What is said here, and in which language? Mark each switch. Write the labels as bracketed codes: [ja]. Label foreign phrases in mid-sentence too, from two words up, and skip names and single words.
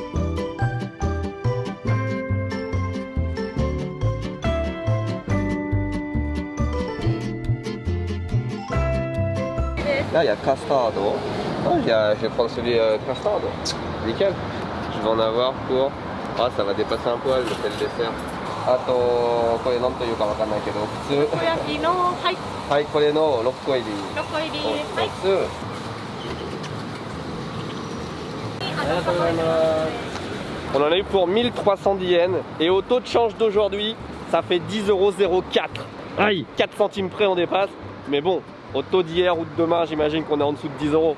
[fr] Là il y a castardo. Je vais prendre celui castardo. Nickel. Je vais en avoir pour... Ah ça va dépasser un poil, je fais le dessert. Attends, [ja] これなんというかわかんないけど、普通。たこ焼きの、はい、はい、これの6個入り。 6個入り、はい。 [fr] On en a eu pour 1310 yens et au taux de change d'aujourd'hui, ça fait 10,04 €. Aïe, 4 centimes près on dépasse, mais bon, au taux d'hier ou de demain, j'imagine qu'on est en dessous de 10 €.